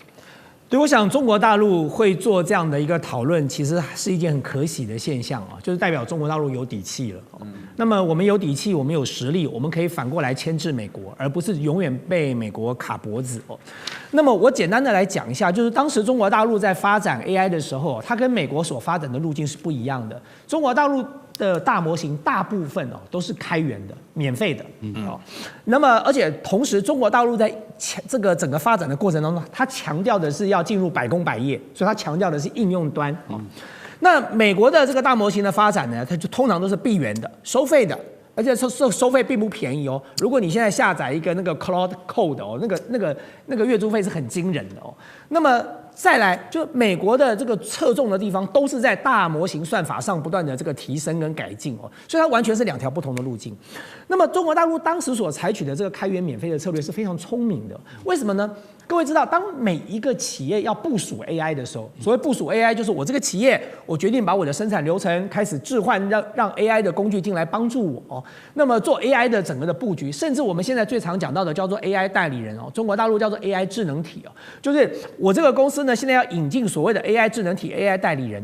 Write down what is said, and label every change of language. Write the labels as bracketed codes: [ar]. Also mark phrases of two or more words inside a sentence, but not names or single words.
[zh] 對，我想中國大陸會做這樣的一個討論，其實是一件很可喜的現象啊，就是代表中國大陸有底氣了。那麼我們有底氣，我們有實力，我們可以反過來牽制美國，而不是永遠被美國卡脖子哦。那麼我簡單的來講一下，就是當時中國大陸在發展 AI 的時候，它跟美國所發展的路徑是不一樣的。中國大陸的大模型大部分哦都是開源的、免費的哦。那麼而且同時，中国大陸在這個整個發展的過程當中，它強調的是要進入百工百業，所以它強調的是應用端哦。那美國的這個大模型的發展呢，它就通常都是閉源的、收費的，而且收費並不便宜哦。如果你現在下載一個那個 Cloud Code 哦，那個月租費是很驚人的哦。那麼再來，就美國的这個側重的地方都是在大模型算法上不斷的這個提升跟改進哦，所以它完全是2條不同的路徑。那麼中國大陸當時所採取的這個開源免費的策略是非常聰明的，為什麼呢？各位知道，當每一個企業要部署 AI 的時候，所謂部署 AI 就是我這個企業，我決定把我的生產流程開始置換，讓 AI 的工具進來幫助我哦。那麼做 AI 的整個的布局，甚至我們現在最常講到的叫做 AI 代理人哦，中國大陸叫做 AI 智能體哦，就是我這個公司呢現在要引進所謂的 AI 智能體、AI 代理人。